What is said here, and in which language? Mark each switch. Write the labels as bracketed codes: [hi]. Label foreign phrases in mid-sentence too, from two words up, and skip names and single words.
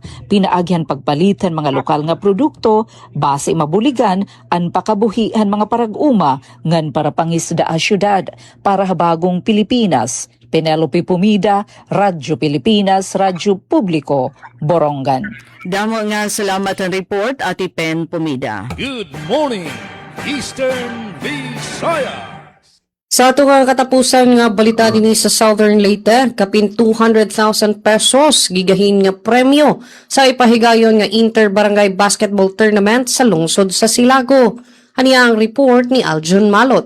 [war] Pinaagyan pagpalitan mga lokal nga produkto base mabuligan an pakabuhian mga parag-uma ngan para pangisda a syudad. Para habagong Pilipinas, Penelope Pumida, Radyo Pilipinas, Radyo Publiko, Borongan. Damo nga salamat ang report, Ate Pen Pumida. [en] Good morning, Eastern Visayas. [ceb] Sa ato nga katapusan nga balita din sa Southern Leyte, kapin 200,000 pesos gigahin nga premyo sa ipahigayon nga Inter-Barangay Basketball Tournament sa lungsod sa Silago. Haniya ang report ni Aljun Malot.